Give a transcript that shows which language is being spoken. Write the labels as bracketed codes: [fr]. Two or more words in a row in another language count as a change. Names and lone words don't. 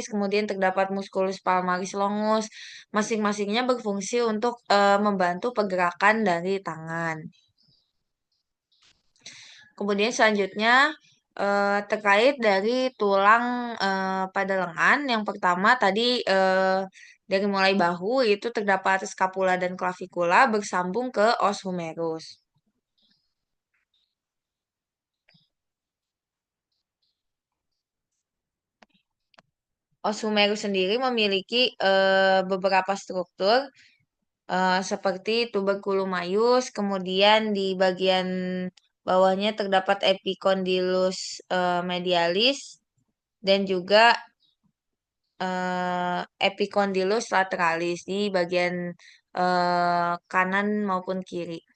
[id] Kemudian terdapat [la] musculus palmaris longus. [id] Masing-masingnya berfungsi untuk membantu pergerakan dari tangan. Kemudian selanjutnya terkait dari tulang pada lengan. Yang pertama tadi dari mulai bahu itu terdapat scapula dan clavikula bersambung ke [la] os humerus. Os humerus [id] sendiri memiliki beberapa struktur seperti [la] tuberculum maius, [id] kemudian di bagian bawahnya terdapat [la] epicondylus medialis [id] dan juga [la] epicondylus lateralis [id] di bagian kanan maupun kiri.